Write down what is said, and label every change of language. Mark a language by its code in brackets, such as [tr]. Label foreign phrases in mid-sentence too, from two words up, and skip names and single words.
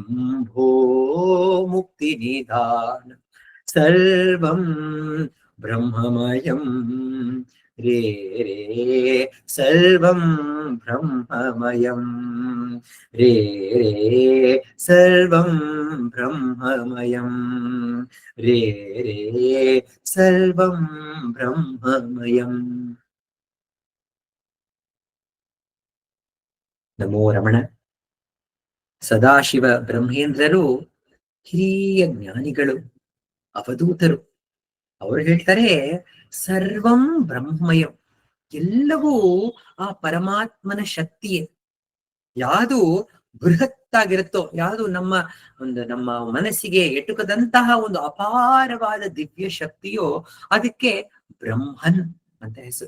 [sa] भो मुक्तिनिधानं सर्वं ब्रह्ममयं रे रे सर्वं ब्रह्ममयं रे रे सर्वं ब्रह्ममयं रे रे सर्वं ब्रह्ममयम् ನಮೋ ರಮಣ. [kn] ಸದಾಶಿವ ಬ್ರಹ್ಮೇಂದ್ರರು ಹಿರಿಯ ಜ್ಞಾನಿಗಳು, ಅವಧೂತರು. ಅವರು ಹೇಳ್ತಾರೆ [sa] ಸರ್ವಂ ಬ್ರಹ್ಮಯಂ, [kn] ಎಲ್ಲವೂ ಆ ಪರಮಾತ್ಮನ ಶಕ್ತಿಯೇ. ಯಾವುದು ಬೃಹತ್ತಾಗಿರುತ್ತೋ, ಯಾವುದು ನಮ್ಮ ಮನಸ್ಸಿಗೆ ಎಟುಕದಂತಹ ಒಂದು ಅಪಾರವಾದ ದಿವ್ಯ ಶಕ್ತಿಯೋ ಅದಕ್ಕೆ ಬ್ರಹ್ಮನ್ ಅಂತ ಹೆಸರು.